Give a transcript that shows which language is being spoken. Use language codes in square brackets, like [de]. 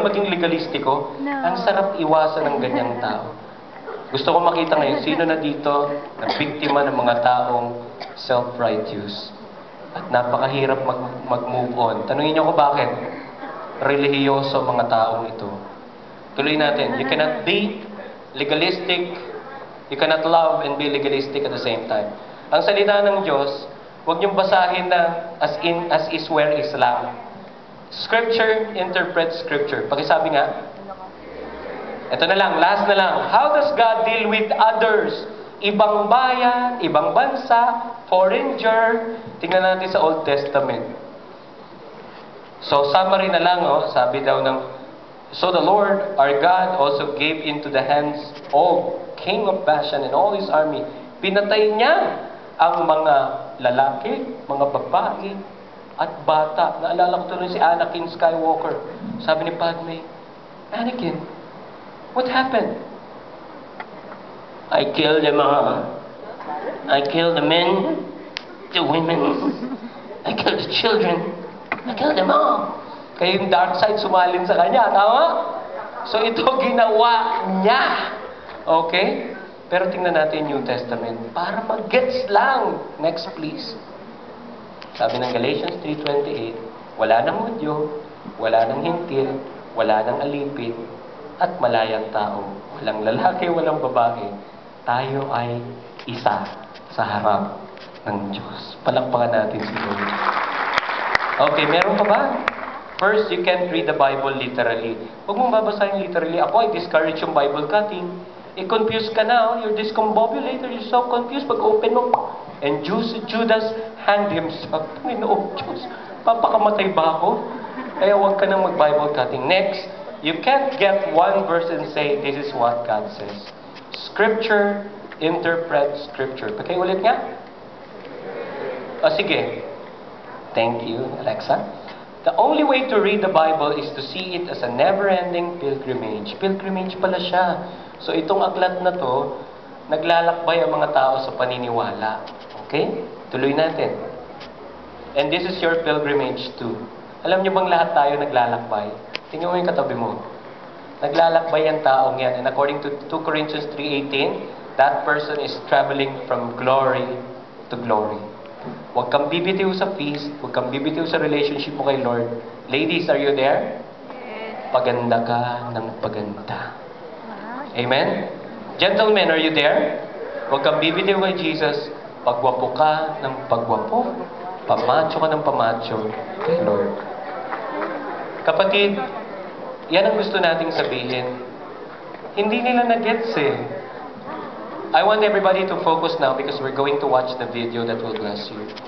[tl] Maging legalistiko? No. Ang sarap iwasan ng ganyang tao. Gusto ko makita ngayon, sino na dito na biktima ng mga taong self-righteous at napakahirap mag-move on. Tanungin niyo ko bakit? Relihiyoso mga taong ito. Tuloy natin. [en] You cannot be legalistic, you cannot love and be legalistic at the same time. [tl] Ang salita ng Diyos, huwag niyong basahin na as is where Islam. [en] Scripture interprets Scripture. [tl] Pakisabi nga. Ito na lang, last na lang. [en] How does God deal with others? [tl] Ibang bayan, ibang bansa, [en] foreigner. [tl] Tingnan natin sa Old Testament. So, summary na lang, sabi daw ng, [en] so the Lord, our God, also gave into the hands of King of Bashan and all his army. [tl] Pinatay niya ang mga lalaki, mga babae, at bata. Naalala ko tuloy si Anakin Skywalker. Sabi ni Padme, [en] Anakin, what happened? I killed them all. I killed the men, the women, I killed the children. I killed them all. [tl] Kaya yung dark side sumalin sa kanya, tama? So ito ginawa niya. Okay? Pero tingnan natin yung New Testament para mag-gets lang. Next please. Sabi ng Galatians 3:28, wala nang Hudyo, wala nang Hintil, wala nang alipin, at malayang tao. Walang lalaki, walang babae. tayo ay isa sa harap ng Diyos. Palakpakan natin si Lord. Okay, meron pa ba? [en] First, you can't read the Bible literally. [tl] Huwag mong babasahin literally. [en] Ako, I discourage yung Bible cutting. I-confuse ka na, you're discombobulated, you're so confused. Pag-open mo, and Judas hanged himself. [tl] Panginoon Diyos, papakamatay ba ako? Kaya huwag ka nang mag-Bible cutting. [en] Next, you can't get one verse and say, this is what God says. Scripture, interpret Scripture. [tl] Pakiulit nga. O sige. [en] Thank you, Alexa. The only way to read the Bible is to see it as a never-ending pilgrimage. [tl] Pilgrimage pala siya. So itong aklat na to, naglalakbay ang mga tao sa paniniwala. Okay? Tuloy natin. [en] And this is your pilgrimage too. [tl] Alam niyo bang lahat tayo naglalakbay? Tingnan mo yung katabi mo. Naglalakbay ang taong yan. [en] And according to 2 Corinthians 3:18, that person is traveling from glory to glory. [tl] Huwag kang bibitiw sa feast, huwag kang bibitiw sa relationship mo kay Lord. [en] Ladies, are you there? Yes. [tl] Paganda ka ng paganda. Amen? [en] Gentlemen, are you there? [tl] Huwag kang bibitiw kay Jesus, pagwapo ka ng pagwapo, pamacho ka ng pamacho kay Lord. Kapatid, yan ang gusto nating sabihin. Hindi nila na-gets eh. [en] I want everybody to focus now because we're going to watch the video that will bless you.